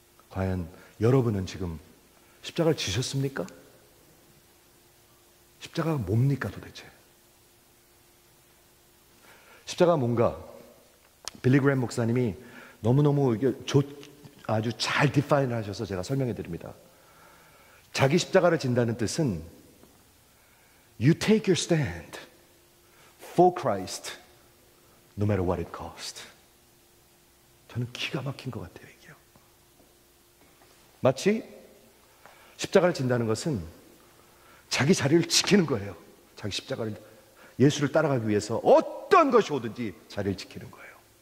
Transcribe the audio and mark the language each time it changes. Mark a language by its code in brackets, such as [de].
[ko] 과연 여러분은 지금 십자가를 지셨습니까? 십자가가 뭡니까 도대체? 십자가가 뭔가 빌리 그레이엄 목사님이 너무너무 아주 잘 디파인을 하셔서 제가 설명해 드립니다. 자기 십자가를 진다는 뜻은 [en] You take your stand for Christ no matter what it costs. [ko] 저는 기가 막힌 것 같아요, 이게요. 마치 십자가를 진다는 것은 자기 자리를 지키는 거예요. 자기 십자가를, 예수를 따라가기 위해서 어떤 것이 오든지 자리를 지키는 거예요.